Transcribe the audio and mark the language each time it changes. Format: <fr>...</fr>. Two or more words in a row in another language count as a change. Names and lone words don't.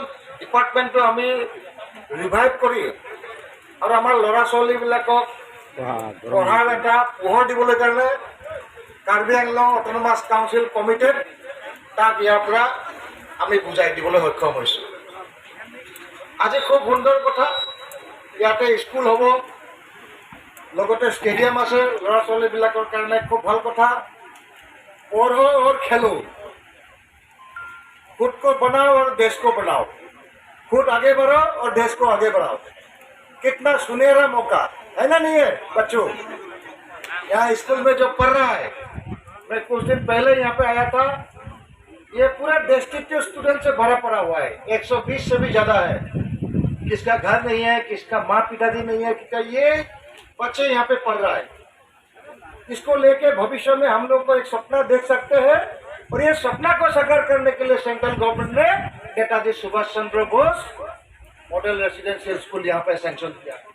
<as>ডিপাৰ্টমেণ্টটো আমি ৰিভাইভ কৰি আৰু আমাৰ ল'ৰা ছোৱালীবিলাকক পঢ়াৰ এটা পোহৰ দিবলৈ কাৰণে কাৰ্বি আংলং অট'নমাছ কাউন্সিল কমিটেড তাক ইয়াৰ পৰা আমি বুজাই দিবলৈ সক্ষম হৈছোঁ আজি খুব সুন্দৰ কথা ইয়াতে স্কুল হ'ব লগতে ষ্টেডিয়াম আছে ল'ৰা ছোৱালীবিলাকৰ কাৰণে খুব ভাল কথা</as> <hi>पढ़ो और खेलो खुद को बनाओ और देश को बनाओ खुद आगे बढ़ो और देश को आगे बढ़ाओ कितना सुनहरा मौका है ना नहीं है बच्चों यहाँ स्कूल में जो पढ़ रहा है मैं कुछ दिन पहले यहाँ पे आया था ये पूरा डिस्ट्रिक्ट के स्टूडेंट से भरा पड़ा हुआ है 120 से भी ज़्यादा है किसका घर नहीं है किसका माँ पिताजी नहीं है किसका ये बच्चे यहाँ पे पढ़ रहा है इसको लेके भविष्य में हम लोग को एक सपना देख सकते हैं और ये सपना को साकार करने के लिए</hi> <en>central government</en> <hi>ने नेताजी सुभाष चंद्र बोस मॉडल रेसिडेंशियल स्कूल यहाँ पे सैंक्शन किया</hi>